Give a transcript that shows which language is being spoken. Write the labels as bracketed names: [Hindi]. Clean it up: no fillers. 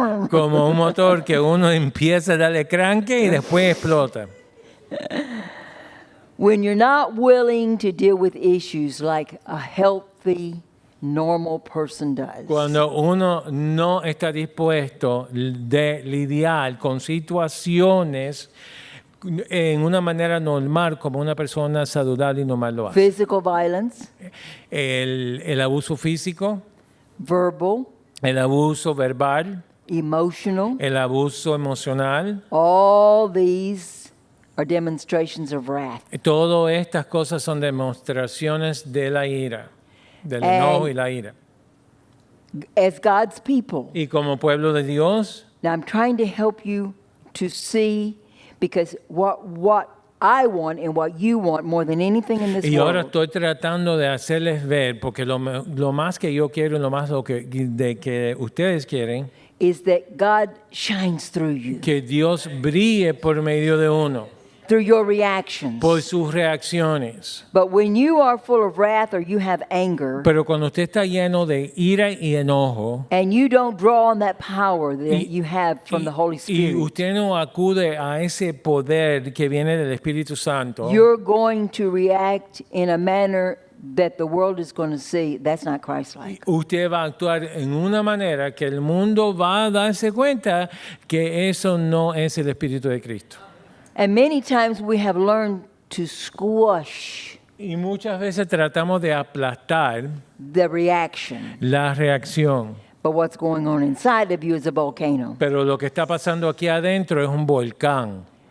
[Spanish] Como un motor que uno empieza a darle cranque y después explota. [English] When you're not willing to deal with issues like a healthy, normal person does. [Spanish] Cuando uno no está dispuesto de lidiar con situaciones en una manera normal, como una persona saludable y normal lo hace. [English] Physical violence, [Spanish] El abuso físico, [English] verbal, [Spanish] el abuso verbal, [English] emotional, [Spanish] el abuso emocional, [English] all these are demonstrations of wrath. [Spanish] todas estas cosas son demostraciones de la ira, del enojo y la ira. [English] As God's people, [Spanish] Y como pueblo de Dios, [English] now I'm trying to help you to see, because what I want and what you want more than anything in this [Spanish] y ahora [English] world [Spanish] estoy tratando de hacerles ver, porque lo más que yo quiero y lo más que ustedes quieren, [English] is that God shines through you, [Spanish] que Dios brille por medio de uno, [English] through your reactions. [Spanish] por sus reacciones. [English] But when you are full of wrath or you have anger, [Spanish] Pero cuando usted está lleno de ira y enojo, [English] and you don't draw on that power that you have from the Holy [Spanish] y [English] Spirit, [Spanish] usted no acude a ese poder que viene del Espíritu Santo, [English] you're going to react in a manner that the world is going to see that's not Christ-like. [Spanish] usted va a actuar en una manera que el mundo va a darse cuenta que eso no es el Espíritu de Cristo. [English] And many times we have learned to squash [Spanish] Y muchas veces tratamos de aplastar [English] the reaction. [Spanish] la reacción, [English] But what's going on inside of you is a volcano. [Spanish] pero lo que está pasando aquí adentro es un volcán.